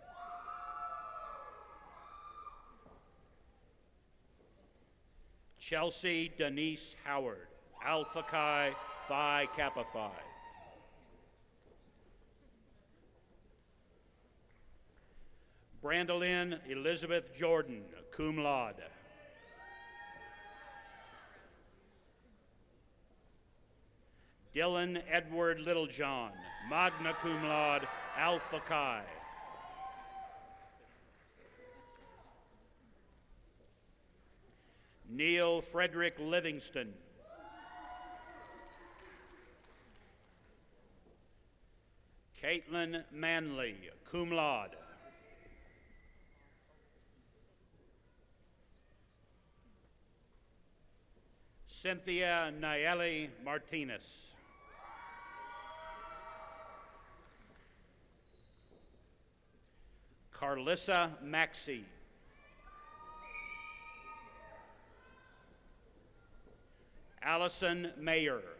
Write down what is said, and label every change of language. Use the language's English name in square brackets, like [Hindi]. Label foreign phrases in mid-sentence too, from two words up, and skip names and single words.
[English] Chelsea Denise Howard, Alpha Chi Phi Kappa Phi. Brandolyn Elizabeth Jordan, [Latin] cum laude. [English] Dylan Edward Littlejohn, [Latin] magna cum laude, [English] Alpha Chi. Neil Frederick Livingston. Caitlin Manley, [Latin] cum laude. [English] Cynthia Nayeli Martinez. Carlissa Maxey. Allison Mayer.